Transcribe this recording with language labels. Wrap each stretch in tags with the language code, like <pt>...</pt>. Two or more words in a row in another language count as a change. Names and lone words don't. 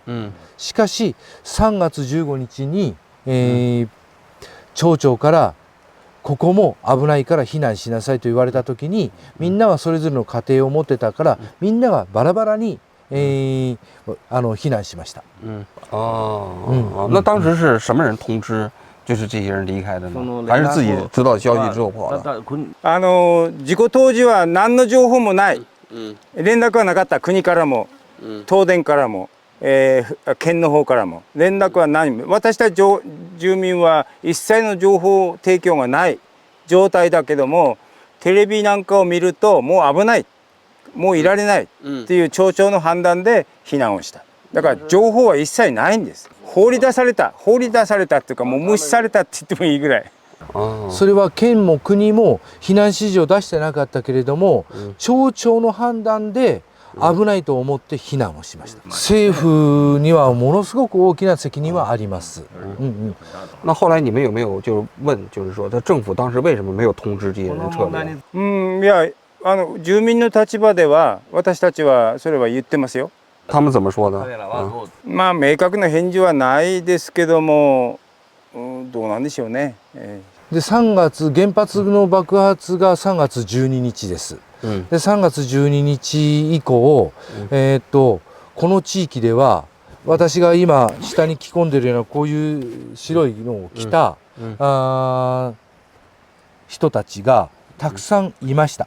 <ja>しかし3月15日に、町長からここも危ないから避難しなさいと言われた時に、みんなはそれぞれの家庭を持ってたから、みんながバラバラに避難しました。</ja> <zh>那当时是什么人通知？就是这些人离开的呢？还是自己知道消息之后跑的？</zh> <ja>事故当時は何の情報もない。連絡はなかった。国からも、東電からも、県の方からも連絡は何も。私たち住民は一切の情報提供がない状態だけども、テレビなんかを見るともう危ない、もういられないっていう町長の判断で避難をした。だから情報は一切ないんです。放り出されたっていうか、もう無視されたって言ってもいいぐらい。それは県も国も避難指示を出してなかったけれども、町長の判断で危ないと思って避難をしました。政府にはものすごく大きな責任はあります。</ja> <zh>那后来你们有没有就是问，就是说，这政府当时为什么没有通知这些人撤离？</zh> <ja>いや住民の立場では私たちはそれは言ってますよ。</ja> <zh>他们怎么说的？</zh> <ja>まあ明確な返事はないですけども、どうなんでしょうね。で3月原発の爆発が3月12日です。で3月12日以降、この地域では私が今下に着込んでるようなこういう白いのを着た、人たちがたくさんいました。</ja>